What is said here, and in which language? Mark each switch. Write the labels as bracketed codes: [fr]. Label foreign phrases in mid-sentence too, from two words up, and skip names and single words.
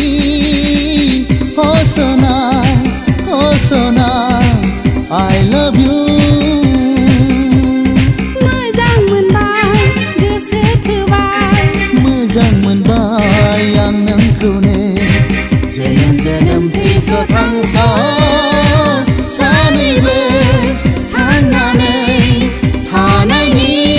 [en] अ सना I love you [brx] मोजां मोनबाय गोसो थोबाय मोजां मोनबाय आं नोंखौनो जोनोम जोनोम थैस' थांस' सानैबो थांनानै थानायनि